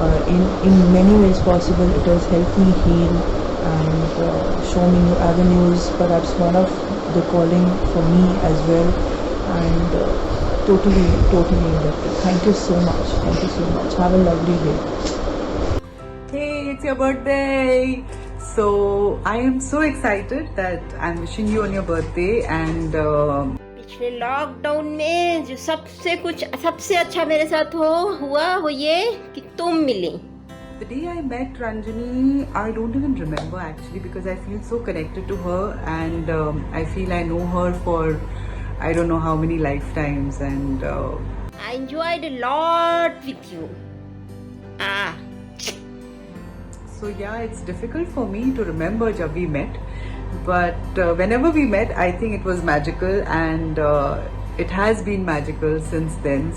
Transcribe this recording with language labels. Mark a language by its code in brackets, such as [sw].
[en] In many ways possible, it has helped me heal and show me new avenues, perhaps one of the calling for me as well, and totally indebted. Thank you so much. Thank you so much. Have a lovely day. Hey, it's your birthday. So I am so excited that I'm wishing you on your birthday, and [hi] पिछले lockdown में जो सबसे अच्छा मेरे साथ हुआ वो ये कि तुम मिली। [en] the day I met Ranjini, I don't even remember actually, because I feel so connected to her, and I feel I know her for I don't know how many lifetimes, and I enjoyed a lot with you. So yeah, it's difficult for me to remember jab we met, but whenever we met, I think it was magical, and it has been magical since then.